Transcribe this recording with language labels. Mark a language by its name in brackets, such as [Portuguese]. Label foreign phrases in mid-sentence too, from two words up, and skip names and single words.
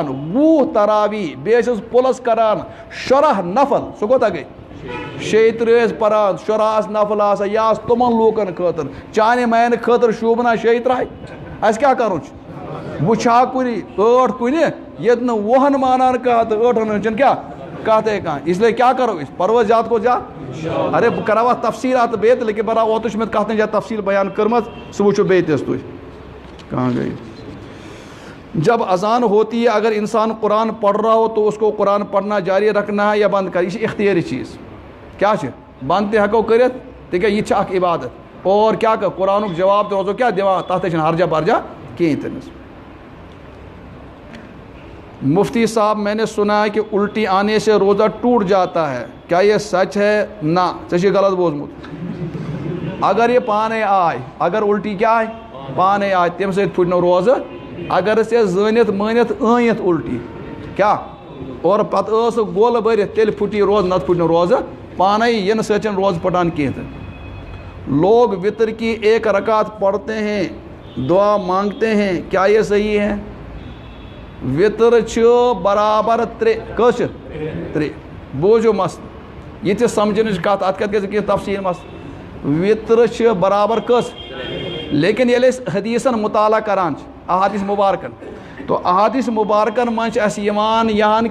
[Kashmiri] 20 تراویح بیٚیہِ ٲسۍ پُلس کران شُراہ نفل سُہ کوتاہ گٔے 36 ٲسۍ پران 14 آسہٕ نفل آسان یہِ آسہٕ تِمن لوٗکن خٲطرٕ چانہِ میانہِ خٲطرٕ شوٗبنا 36 اَسہِ کیٛاہ کرُن چھُ بہٕ چھا کُنہِ 8 کُنہِ ییٚتہِ نہٕ 10 مانان کانٛہہ تہٕ 8 ہن چھنہٕ کیٛاہ کتھے کانٛہہ [Urdu] اس لیے [Kashmiri] کیٛاہ کرو أسۍ پرو زیادٕ کھۄتہٕ زیادٕ ارے بہٕ کرو اتھ تفصیٖلات بیٚیہِ تہِ لیکن بہرحال اوترٕ چھُ مےٚ کتھ جایہِ تفصیٖل بیان کٔرمٕژ سُہ وٕچھِو بیٚیہِ تہِ حظ تُہۍ کہاں گٔے [Urdu] جب اذان ہوتی ہے اگر انسان قرآن پڑھ رہا ہو تو اس کو قرآن پڑھنا جاری رکھنا ہے یا بند کر [Kashmiri] یہ چھِ اختیٲری چیٖز کیٛاہ چھِ بنٛد تہِ ہٮ۪کو کٔرِتھ تِکیٛازِ یہِ تہِ چھِ اکھ عبادت اور کیٛاہ کر قرآنُک جواب تہِ روزو کیٛاہ دِوان تتھ تہِ چھِنہٕ ہرجہ برجہ کِہیٖنۍ تہِ نہٕ [Urdu] مفتی صاحب میں نے سنا ہے کہ الٹی آنے سے روزہ ٹوٹ جاتا ہے کیا یہ سچ ہے [Kashmiri] نہ ژےٚ چھُے غلط بوٗزمُت اگر یہِ پانے آے اگر الٹی کیٛاہ آے پانے آے تمہِ سۭتۍ پھُٹہِ نہٕ روزٕ اگر ژےٚ زٲنِتھ مٲنِتھ ٲنِتھ الٹی کیٛاہ اور پتہٕ ٲس گول بٔرِتھ تیٚلہِ پھُٹی روزٕ نتہٕ پھُٹہِ نہٕ روزٕ پانے یِنہٕ سۭتۍ چھنہٕ روزٕ پھٹان کینٛہہ تہِ [Urdu] لوگ وطر کی 1 رکعت پڑھتے ہیں دعا مانگتے ہیں کیا یہ صحیح ہے [Kashmiri] وطر چھُ برابر 3 کٔژ چھِ 3 بوٗزِو مسلہٕ یہِ تہِ سمجھنٕچ کتھ اتھ کتھ گژھِ کینٛہہ تفصیٖل مسلہٕ وطر چھِ برابر کٔژ لیکن ییٚلہِ أسۍ حدیٖثن مُطالعہ کران چھِ احادیث مُبارکن تو احادیث مُبارکن منٛز چھِ اَسہِ یِوان یہان